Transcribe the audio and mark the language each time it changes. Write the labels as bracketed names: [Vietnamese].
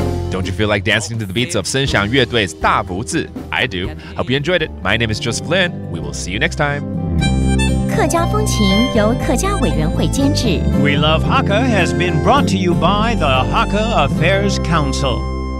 [English] ，Don't you feel like dancing to the beats of 声响乐队大福字? I do. Hope you enjoyed it. My name is Joseph Lin. We will see you next time. [Chinese] 客家风情由客家委员会监制。 [English] We Love Hakka has been brought to you by the Hakka Affairs Council.